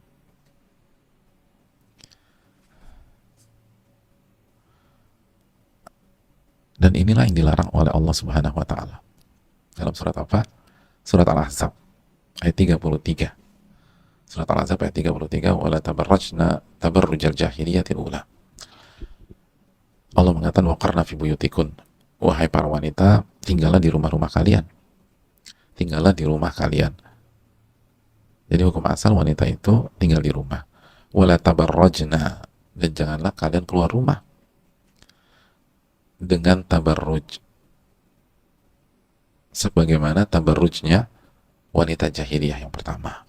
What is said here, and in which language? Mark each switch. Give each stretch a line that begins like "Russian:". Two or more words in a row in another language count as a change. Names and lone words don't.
Indonesian: Dan inilah yang dilarang oleh Allah Subhanahu wa taala. Dalam surat apa? Surat Al-Ahzab ayat 33.
Arabic: Surat Al-Ahzab ayat 33, ولا تبرجن تبرج الجاهلية الأولى.
Indonesian: Allah mengatakan
Arabic: وقرن في بيوتكن.
Indonesian: Wahai para wanita, tinggallah di rumah-rumah kalian. Tinggallah di rumah kalian. Jadi hukum asal wanita itu tinggal di rumah.
Arabic: ولا تبرجن,
Indonesian: dan janganlah kalian keluar rumah dengan tabarruj sebagaimana tabarrujnya wanita jahiliyah yang pertama.